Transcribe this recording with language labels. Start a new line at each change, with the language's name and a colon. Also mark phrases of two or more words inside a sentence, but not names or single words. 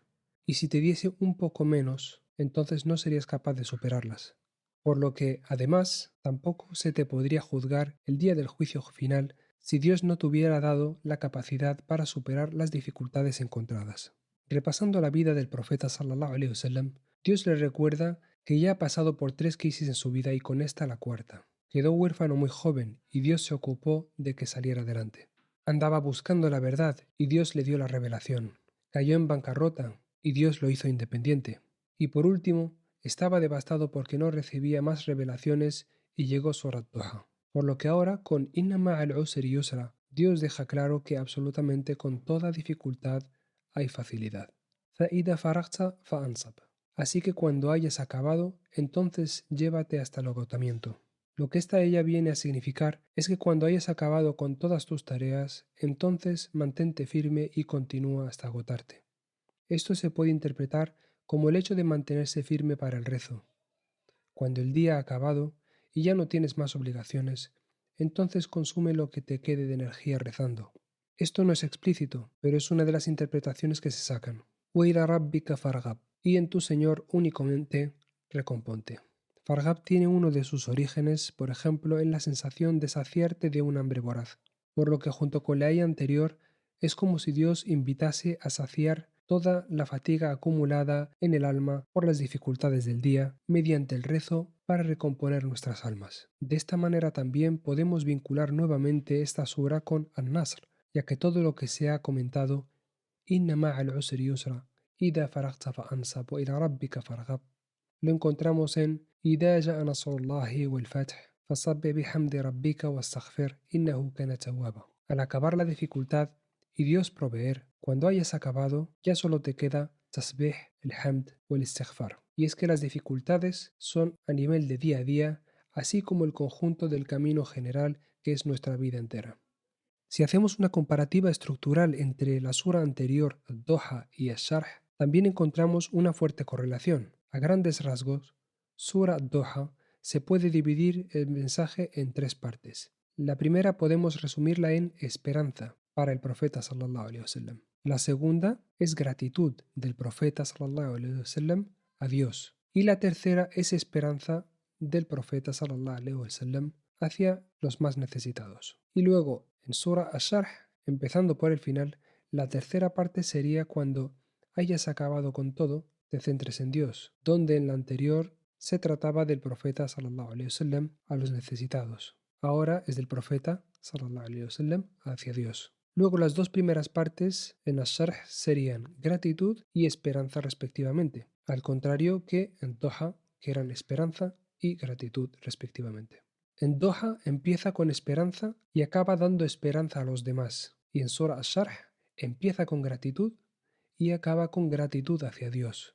Spanish: Y si te diese un poco menos, entonces no serías capaz de superarlas. Por lo que, además, tampoco se te podría juzgar el día del juicio final si Dios no te hubiera dado la capacidad para superar las dificultades encontradas. Repasando la vida del profeta
Arabic: صلى الله عليه وسلم,
Spanish: Dios le recuerda que ya ha pasado por 3 crisis en su vida y con esta la cuarta. Quedó huérfano muy joven y Dios se ocupó de que saliera adelante. Andaba buscando la verdad y Dios le dio la revelación. Cayó en bancarrota y Dios lo hizo independiente. Y por último, estaba devastado porque no recibía más revelaciones y llegó Surat Duha. Por lo que ahora, con
Arabic: إن مع العسر يسرا,
Spanish: Dios deja claro que absolutamente con toda dificultad hay facilidad.
Arabic: فَإِذَا فَرَغْتَ فَأَنْصَبْ.
Spanish: Así que cuando hayas acabado, entonces llévate hasta el agotamiento. Lo que esta ella viene a significar es que cuando hayas acabado con todas tus tareas, entonces mantente firme y continúa hasta agotarte. Esto se puede interpretar como el hecho de mantenerse firme para el rezo. Cuando el día ha acabado y ya no tienes más obligaciones, entonces consume lo que te quede de energía rezando. Esto no es explícito, pero es una de las interpretaciones que se sacan.
Arabic: وَإِلَى رَبِّكَ فَارْغَب.
Spanish: Y en tu Señor únicamente recomponte. Farghab tiene uno de sus orígenes, por ejemplo, en la sensación de saciarte de un hambre voraz, por lo que junto con la aya anterior es como si Dios invitase a saciar toda la fatiga acumulada en el alma por las dificultades del día mediante el rezo para recomponer nuestras almas. De esta manera también podemos vincular nuevamente esta sura con An-Nasr, ya que todo lo que se ha comentado,
Arabic: إن مع العسر يسرا إذا فرغت فانصب وإلى ربك فارغب,
Spanish: lo encontramos en
Arabic: إذا جاء نصر الله والفتح فسبح بحمد ربك واستغفر إنه كان توابا.
Spanish: Al acabar la dificultad y Dios proveer, cuando hayas acabado, ya solo te queda tasbih, el hamd o el istighfar. Y es que las dificultades son a nivel de día a día, así como el conjunto del camino general que es nuestra vida entera. Si hacemos una comparativa estructural entre la sura anterior, Doha y Ash-Sharh, también encontramos una fuerte correlación. A grandes rasgos, Sura Doha se puede dividir el mensaje en 3 partes. La primera podemos resumirla en esperanza para el profeta
Arabic: صلى الله عليه وسلم.
Spanish: La segunda es gratitud del profeta
Arabic: صلى الله عليه وسلم
Spanish: a Dios. Y la tercera es esperanza del profeta
Arabic: صلى الله عليه وسلم
Spanish: hacia los más necesitados. Y luego, en Sura Ash-Sharh, empezando por el final, La tercera parte sería cuando hayas acabado con todo, te centres en Dios, donde en la anterior se trataba del profeta
Arabic: صلى الله عليه وسلم
Spanish: a los necesitados. Ahora es del profeta
Arabic: صلى الله عليه وسلم
Spanish: hacia Dios. Luego las dos primeras partes en Ash-Sharh serían gratitud y esperanza respectivamente, al contrario que en Doha, que eran esperanza y gratitud respectivamente. En Doha empieza con esperanza y acaba dando esperanza a los demás, y en Surah Ash-Sharh empieza con gratitud y acaba con gratitud hacia Dios.